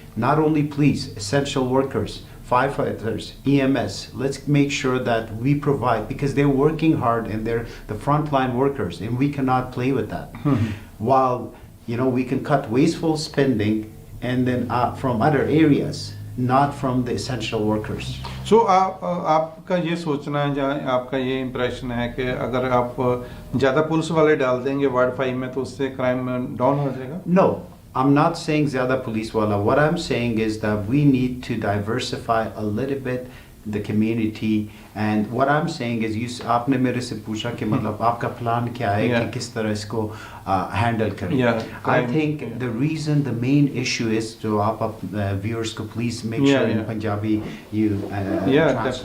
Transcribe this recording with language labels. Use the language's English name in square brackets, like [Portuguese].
[English] Not only police, essential workers, firefighters, EMS, let's make sure that we provide, because they're working hard and they're the frontline workers, and we cannot play with that. While, you know, we can cut wasteful spending and then from other areas, not from the essential workers. [Hindi] So आपका ये सोचना है या आपका ये impression है कि अगर आप ज़्यादा पुलिस वाले डाल देंगे वार्ड 5 में तो उससे क्राइम डाउन हो जाएगा? [English] No, I'm not saying [Hindi] zyada police wala. [English] What I'm saying is that we need to diversify a little bit the community, and what I'm saying is [Hindi] आपने मेरे से पूछा कि मतलब आपका प्लान क्या है कि किस तरह इसको handle करें. [English] I think the reason, the main issue is to आप viewers को please make sure in Punjabi you translate